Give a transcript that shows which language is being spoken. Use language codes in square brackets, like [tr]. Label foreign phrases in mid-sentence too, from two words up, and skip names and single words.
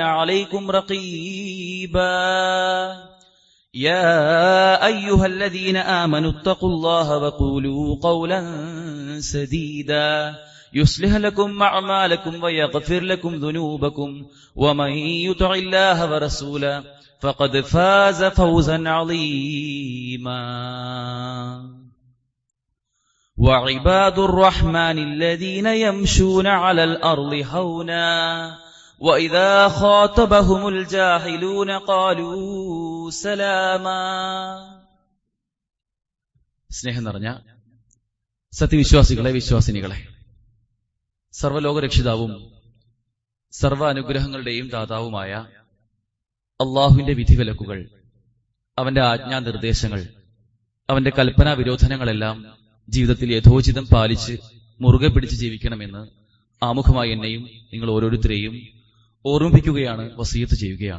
[ar] عليكم رقيبا يا أيها الذين آمنوا اتقوا الله وقولوا قولا سديدا يصلح لكم أعمالكم ويغفر لكم ذنوبكم ومن يطع الله ورسوله فقد فاز فوزا عظيما وعباد الرحمن الذين يمشون على الأرض هونا وإذا خاطبهم الجاهلون قالوا سلاما. [ml] സ്നേഹം നിറഞ്ഞ സത്യവിശ്വാസികളെ, വിശ്വാസിനികളെ, സർവ്വലോകരക്ഷിതാവും സർവ്വ അനുഗ്രഹങ്ങളുടെയും ദാതാവുമായ അള്ളാഹുവിന്റെ വിധിവിലക്കുകൾ, അവന്റെ ആജ്ഞാനിർദ്ദേശങ്ങൾ, അവന്റെ കൽപ്പനാ വിരോധനങ്ങളെല്ലാം ജീവിതത്തിൽ യഥോചിതം പാലിച്ച് മുറുകെ പിടിച്ച് ജീവിക്കണമെന്ന് ആമുഖമായി എന്നെയും നിങ്ങൾ ഓരോരുത്തരെയും ഓർമ്മിപ്പിക്കുകയാണ്, വസിയത്ത് ചെയ്യുകയാണ്.